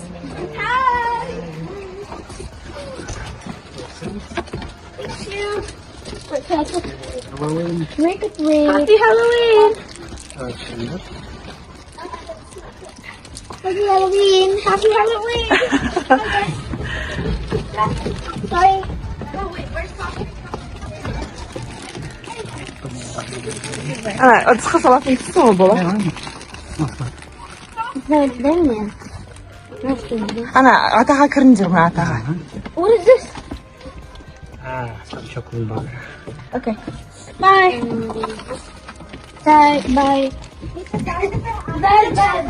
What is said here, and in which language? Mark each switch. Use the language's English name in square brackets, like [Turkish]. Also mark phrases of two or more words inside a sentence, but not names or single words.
[English] Hi. Thank you. Trick or treat. Happy Halloween. Happy Halloween. Happy Halloween. Sorry. Oh wait, where's Papa? [Kazakh] Ыдысқа салатын кісі ол бола. Атаға кіріңдер ме, атаға? [English] What is this? Some chocolate bar. Okay. Bye. Bye. Bye. Bye.